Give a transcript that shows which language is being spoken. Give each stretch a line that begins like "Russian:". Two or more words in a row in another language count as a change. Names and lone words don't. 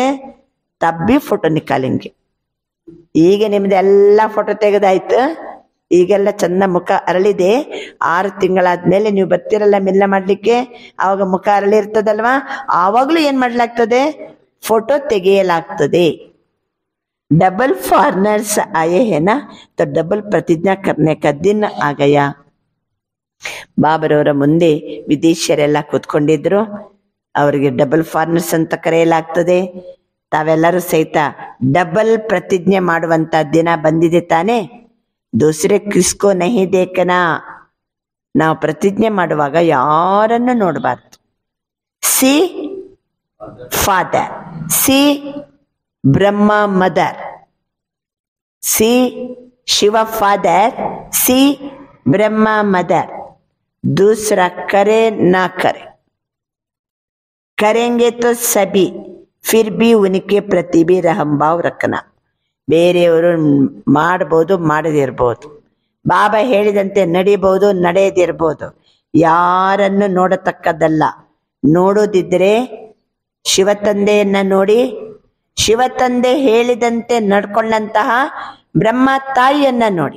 Hindi: तभी फोटो निकालेंगे.
Kannada: ಈಗ ನಿಮ್ದೆಲ್ಲ ಫೋಟೋ ತೆಗೆದಾಯ್ತು, ಈಗೆಲ್ಲ ಚಂದ ಮುಖ ಅರಳಿದೆ. 6 ತಿಂಗಳಾದ್ಮೇಲೆ ನೀವು ಬರ್ತಿರಲ್ಲ ಮಿಲ್ಲ ಮಾಡ್ಲಿಕ್ಕೆ, ಆವಾಗ ಮುಖ ಅರಳಿ ಇರ್ತದಲ್ವಾ, ಆವಾಗ್ಲೂ ಏನ್ ಮಾಡ್ಲಾಗ್ತದೆ? फोटो ತೆಗೆಯಲಾಗ್ತದೆ.
English: double foreigners
Hindi: आए हैं ना, तो डबल प्रतिज्ञा करने का दिन आ गया.
Kannada: ಬಾಬರವರ ಮುಂದೆ ವಿದೇಶಿಯರೆಲ್ಲ ಕೂತ್ಕೊಂಡಿದ್ರು. ಅವರಿಗೆ
English: double foreigners
Kannada: ಅಂತ ಕರೆಯಲಾಗ್ತದೆ. ತಾವೆಲ್ಲರೂ ಸಹಿತ ಡಬಲ್ ಪ್ರತಿಜ್ಞೆ ಮಾಡುವಂತ ದಿನ ಬಂದಿದೆ ತಾನೆ.
Hindi: दूसरे किसको नहीं देखना.
Kannada: ನಾವು ಪ್ರತಿಜ್ಞೆ ಮಾಡುವಾಗ ಯಾರನ್ನು ನೋಡಬಾರ್ದು.
English: See Father, see Brahma Mother, see Shiva Father, see Brahma Mother.
Hindi: दूसरा करे ना करे, करेंगे तो सभी, फिर भी उनके प्रति भी रहम भाव रखना.
Kannada: ಬೇರೆಯವರು ಮಾಡಬಹುದು, ಮಾಡದಿರ್ಬೋದು. ಬಾಬಾ ಹೇಳಿದಂತೆ ನಡಿಬಹುದು, ನಡೆಯದಿರ್ಬೋದು. ಯಾರನ್ನು ನೋಡತಕ್ಕದ್ದಲ್ಲ. ನೋಡೋದಿದ್ರೆ ಶಿವತಂದೆಯನ್ನ ನೋಡಿ, ಶಿವತಂದೆ ಹೇಳಿದಂತೆ ನಡ್ಕೊಂಡಂತಹ ಬ್ರಹ್ಮ ತಾಯಿಯನ್ನ ನೋಡಿ.